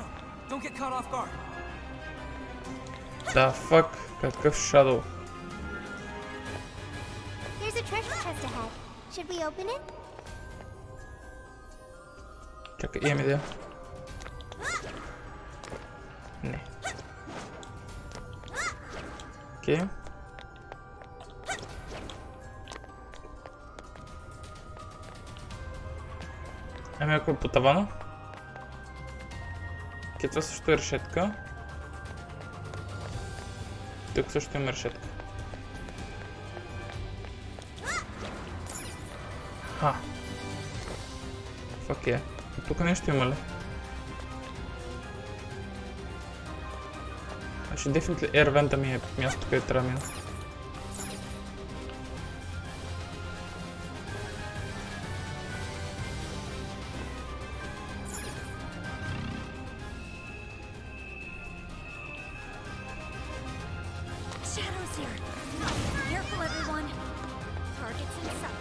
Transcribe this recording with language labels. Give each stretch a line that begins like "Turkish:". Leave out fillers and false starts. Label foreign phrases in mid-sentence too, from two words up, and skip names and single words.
English: Don't get caught off guard.
Bulgarian: Да, фак, какъв shadow.
English: There's a treasure chest ahead. Should we open it?
Bulgarian: Чакай, имам идея. Не. Окей. Ами ако е по тавана. Окей, това също е решетка. Тук също има решетка. Ха. Фак е. Тук нещо има ли? Значи
English: definitely air vent
Bulgarian: ми е място, където трябва да мина.
English: Shadows here. Careful, everyone. Target's inside.